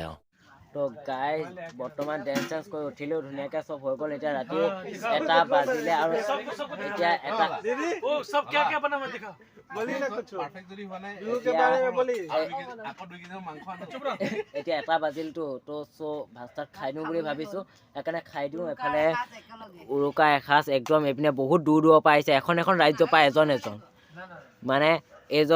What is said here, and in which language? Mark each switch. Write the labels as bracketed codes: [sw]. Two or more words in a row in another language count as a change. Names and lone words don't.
[as] তো গাইজ বৰ্তমান ডেন্স চেন্স কৰি উঠিলেও ধুনীয়াকৈ চব হৈ গ'ল এতিয়া ৰাতি 1টা বাজিলে আৰু এতিয়া এটা [hi] ओ सब क्या क्या बना मैं दिखा [as] পারফেক্ট যদি হোৱা নাই আকৌ 2 কেজি মাংস আনো চুপ ৰ এতিয়া 1টা বাজিলতো তো চ' ভাত চাত খাই দিওঁ বুলি ভাবিছোঁ সেইকাৰণে খাই দিওঁ এফালে উৰুকা এসাঁজ একদম এইপিনে বহুত দূৰ দূৰৰ পৰা আহিছে এখন ৰাজ্যৰ পৰা এজন মানে এইজন